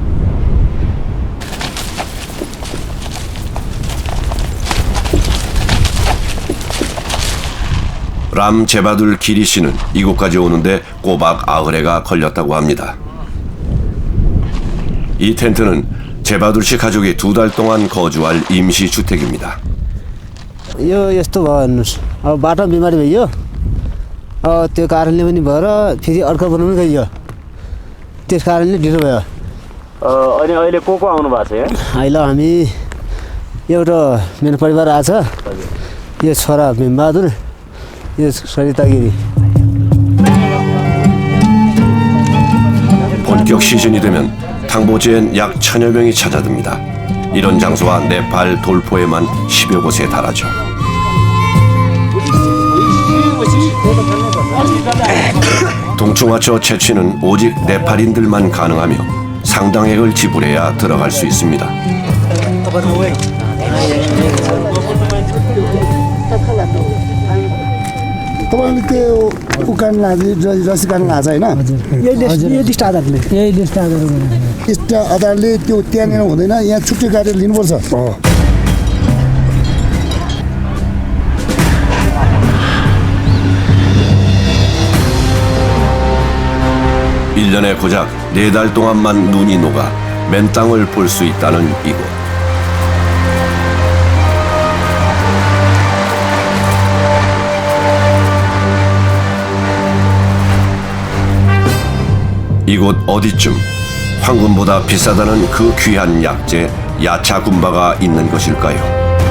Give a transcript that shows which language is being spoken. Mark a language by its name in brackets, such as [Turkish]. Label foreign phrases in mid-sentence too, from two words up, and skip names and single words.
[Korean] 람 제바둘 기리 씨는 이곳까지 오는데 꼬박 아흐레가 걸렸다고 합니다. 이 텐트는 제바둘 씨 가족이 2달 동안 거주할 임시 주택입니다. [Nepali] यो यस्तो भयो हेर्नुहोस् अब बाटो बिमारी भइयो त्यो कारणले पनि भएर फेरि अर्को बनाउनु गइयो त्यस कारणले ढिलो भयो अनि अहिले को आउनु भएको छ यहाँ अहिले हामी एउटा मेरो परिवार आछ यो छोरा भीमबहादुर यो सरिता गिरी [Korean] 본격 시즌이 되면 탕보제엔 약 1000여 명이 찾아듭니다. 이런 장소와 네팔 돌포에만 10여 곳에 달하죠. 동충하초 채취는 오직 네팔인들만 가능하며 상당액을 지불해야 들어갈 수 있습니다. [Nepali] तपाईँले त्यो उकान रसी काट्नु भएको छ होइन यही लिस्ट आधारले त्यो त्यहाँनिर हुँदैन यहाँ छुट्टै गाडी लिनुपर्छ [Korean] 1년에 고작 4달 동안만 눈이 녹아 맨 땅을 볼 수 있다는 이곳. 이곳 어디쯤 황금보다 비싸다는 그 귀한 약재 야차군바가 있는 것일까요?